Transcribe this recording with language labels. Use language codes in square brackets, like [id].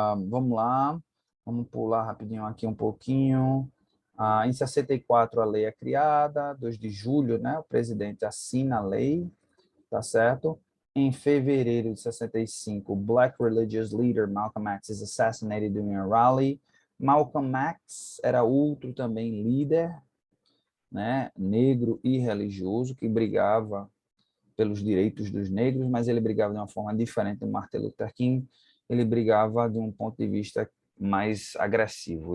[pt] Vamos lá, vamos pular rapidinho aqui um pouquinho. Em 64 a lei é criada, 2 de julho, né, o presidente assina a lei, tá certo? Em fevereiro de 65, [en] Black religious leader Malcolm X is assassinated during a rally. [pt] Malcolm X era outro também líder, né, negro e religioso, que brigava pelos direitos dos negros, mas ele brigava de uma forma diferente do Martin Luther King. Ele brigava de um ponto de vista mais agressivo.